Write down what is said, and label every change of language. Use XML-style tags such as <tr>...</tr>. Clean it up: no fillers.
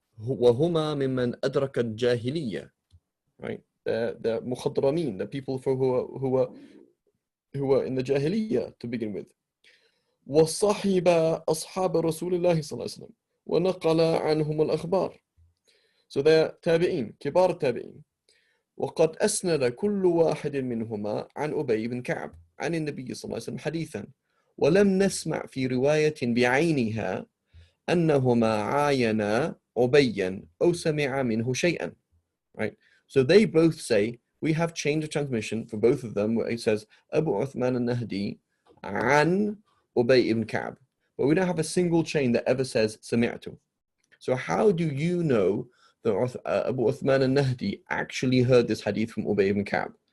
<ar>وهما ممن أدرك الجاهلية, right?</ar> <en>The مخضرمين, the people who are in the Jahiliyyah to begin with.</en> <ar>وصاحب أصحاب رسول الله صلى الله عليه وسلم ونقل عنهم الأخبار.</ar> <en>So they're</en> <ar>تابعين, كبار التابعين. وقد أسند كل واحد منهما عن أبي بن كعب عن النبي صلى الله عليه وسلم حديثا ولم نسمع في رواية بعينها أنهما عاينا أبيا أو سمع منه شيئا.</ar> <en>Right? So they both say, we have chain of transmission for both of them where it says Abu Uthman al-Nahdi an Ubay ibn Ka'b. But we don't have a single chain that ever says Sami'tu. So how do you know that Abu Uthman al-Nahdi actually heard this hadith from Ubay ibn Ka'b?</en>